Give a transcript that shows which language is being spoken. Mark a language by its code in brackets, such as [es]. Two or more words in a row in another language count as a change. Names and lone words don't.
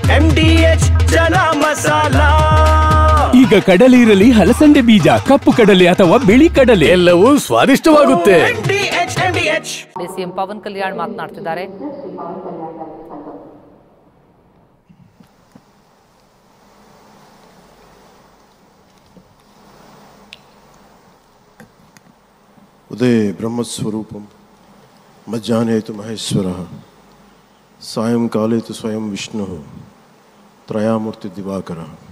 [kn] MDH ಚನಾ ಮಸಾಲಾ. ಈಗ ಕಡಲೆ ಇರಲಿ, ಹಲಸಂದೆ ಬೀಜ, ಕಪ್ಪು ಕಡಲೆ ಅಥವಾ ಬಿಳಿ ಕಡಲೆ, ಎಲ್ಲವೂ ಸ್ವಾದಿಷ್ಟವಾಗುತ್ತೆ. ಸಿಎಂ ಪವನ್ ಕಲ್ಯಾಣ್ ಮಾತನಾಡ್ತಿದ್ದಾರೆ. [sa] ఉదయ బ్రహ్మస్వరూపం, మధ్యాహ్నే తు మహేశ్వరః, సాయంకాలే తు స్వయం విష్ణుః, త్రయామూర్తి దివాకరః.